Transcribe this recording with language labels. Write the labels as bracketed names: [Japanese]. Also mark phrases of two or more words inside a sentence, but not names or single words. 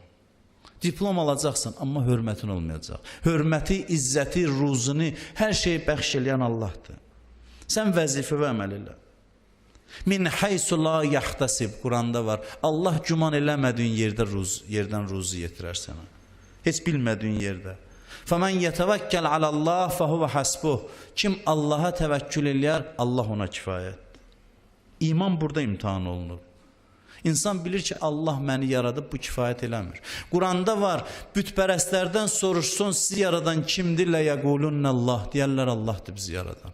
[Azerbaijani] Diplom alacaqsın, amma hörmətin olmayacaq. Hörməti, izzəti, ruzunu, hər şeyi bəxş eləyən Allahdır. Sən vəzifə və əməl elə. [Arabic] من حيث لا يحتسب, [Azerbaijani] Quranda var. Allah güman eləmədiyin yerdən ruzu yetirər sənə. Heç bilmədiyin yerdə. [Arabic] فَمَنْ يَتَوَكَّلْ عَلَى اللّٰهِ فَهُوَ حَسْبُهُ. [Azerbaijani] Kim Allaha təvəkkül eləyər, Allah ona kifayət. İman burada imtihan olunur. İnsan bilir ki, Allah məni yaradıb, bu kifayət eləmir. Quranda var, bütpərəstlərdən soruşsun, sizi yaradan kimdir? لَيَقُولُنَّ deyərlər, Allahdır bizi yaradan.